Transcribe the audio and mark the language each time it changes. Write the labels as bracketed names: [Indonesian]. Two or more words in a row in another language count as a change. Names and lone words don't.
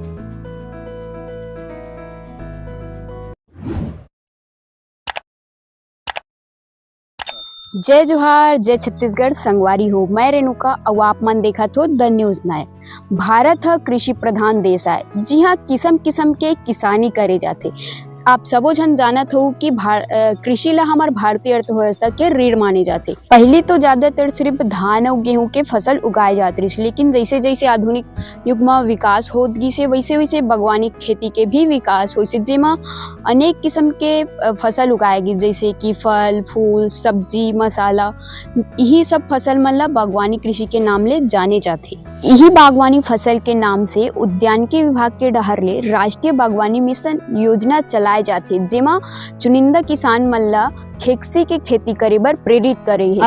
[Chhattisgarhi] जय जोहार, जय छत्तीसगढ़, संगवारी हो। मैं रेणुका और आप मन देखा तो [English] the news [Chhattisgarhi] नाय। भारत ह कृषि प्रधान देश है। जी हाँ, किस्म किस्म के किसानी करे जाते। आप सबो झन जानत हो कि कृषि ला हमार भारतीय अर्थव्यवस्था के रीढ़ माने जाते। पहले तो ज्यादातर सिर्फ धान और गेहूं के फसल उगाए जाते रही, लेकिन जैसे जैसे आधुनिक युग में विकास होत गिसे वैसे वैसे बागवानी खेती के भी विकास होइसे, जेमा अनेक किस्म के फसल उगाए गिस, जैसे कि फल फूल सब्जी मसाला। यही सब फसल मन ला बागवानी कृषि के नाम ले जाने जाते। यही बागवानी फसल के नाम से उद्यानिकी विभाग के डहर ले राष्ट्रीय बागवानी मिशन योजना चलाए जाते, जेमा चुनिंदा किसान मन ला खेकसी के खेती करे बर प्रेरित करे है।